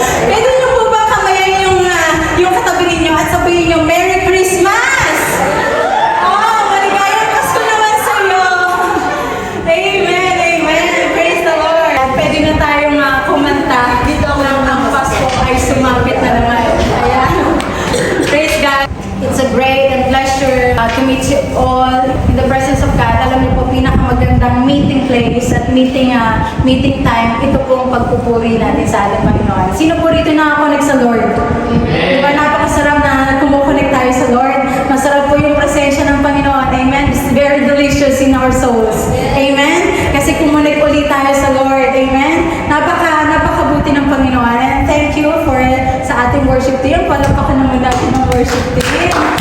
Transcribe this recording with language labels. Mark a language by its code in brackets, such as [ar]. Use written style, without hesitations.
[tl] Pwede niyo po ba kamayan yung katabi ninyo at sabihin niyo, Merry Christmas! Oh, maligayang Pasko naman sa iyo! Amen, amen. [en] Praise the Lord. [tl] Pwede na tayong kumanta. Dito ang Pasko ay sumapit na naman. Ayan. [en] Praise God. It's a great and pleasure to meet you all in the presence of God. [tl] Alam niyo po, pinakamagandang meeting place at meeting time, ito po ang pagpupuri natin sa ating Panginoon. Sino po rito nakakonect sa Lord? Amen. Diba napakasarap na kumukonect tayo sa Lord? Masarap po yung presensya ng Panginoon. Amen? [en] It's very delicious in our souls. [tl] Amen? Kasi kumonect ulit tayo sa Lord. Amen? Napakabuti ng Panginoon. And thank you for sa ating worship team. Palapakan naman natin ng worship team.